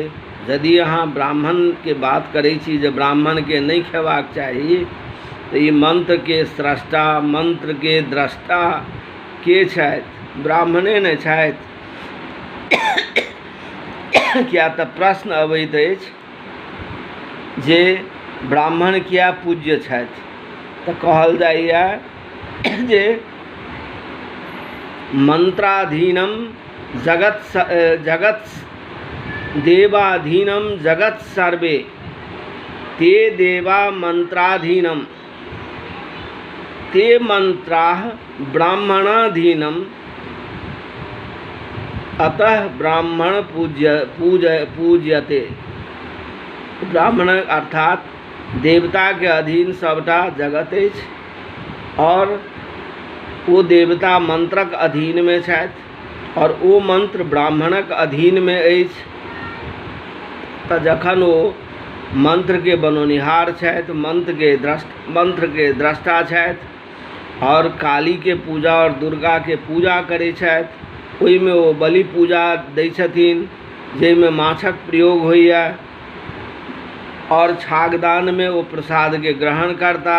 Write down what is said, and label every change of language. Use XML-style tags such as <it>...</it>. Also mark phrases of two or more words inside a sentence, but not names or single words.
<mai>यदि अहाँ ब्राह्मणके बात करै छी जे ब्राह्मणके नहि खेबाक चाही, तऽ ई मंत्रके स्रष्टा, मंत्रके द्रष्टा के छथि? ब्राह्मणे ने छथि। किया तऽ प्रश्न अबैत अछि जे ब्राह्मण किया पूज्य छथि? तऽ कहल जाइए जे</mai> <sa>मंत्राधीनम जगत देवाधीनम जगत सर्वे ते देवा मंत्राधीनम ते मंत्राः ब्राह्मणाधीनम अतः ब्राह्मण पूज्यते।</sa> <mai>ब्राह्मण अर्थात देवता के अधीन सबटा जगत अछि और वो देवता मंत्रक अधीन में छथि और वो मंत्र ब्राह्मणक अधीन में अछि। तऽ जखन ओ मंत्र के बनौनिहार छथि, मंत्र के द्रष्टा छथि और काली के पूजा और दुर्गा के पूजा करै छथि, ओहिमे ओ बलि पूजा दै छथिन जाहिमे माछक प्रयोग होइए और छागदान में ओ प्रसाद के ग्रहण करता।</mai>